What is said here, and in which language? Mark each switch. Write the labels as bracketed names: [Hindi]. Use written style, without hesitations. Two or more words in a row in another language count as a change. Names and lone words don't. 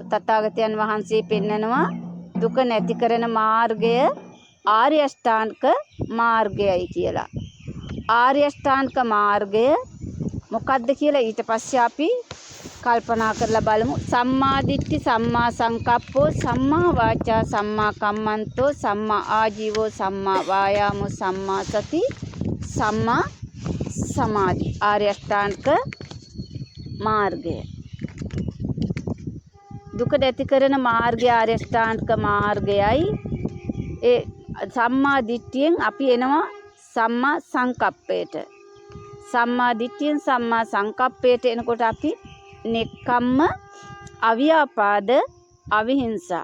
[Sinhala] තථාගතයන් වහන්සේ පෙන්නනවා දුක නැති කරන මාර්ගය ආර්ය අෂ්ටාංගික මාර්ගයයි කියලා. ආර්ය අෂ්ටාංගික මාර්ගය මොකක්ද කියලා ඊට පස්සේ අපි කල්පනා කරලා බලමු. [Pali] සම්මා දිට්ඨි, සම්මා සංකප්පෝ, සම්මා වාචා, සම්මා කම්මන්තෝ, සම්මා ආජීවෝ, සම්මා වායාමෝ, සම්මා සති, සම්මා සමාධි. [Sinhala] ආර්ය අෂ්ටාංගික මාර්ගය. දුක නැති කරන මාර්ගය ආර්ය අෂ්ටාංගික මාර්ගයයි. ඒ සම්මා දිට්ඨියෙන් අපි එනවා සම්මා සංකප්පයට. සම්මා දිට්ඨියෙන් සම්මා සංකප්පයට එනකොට අපි නෙක්ඛම්ම, අව්‍යාපාද, අවිහිංසා.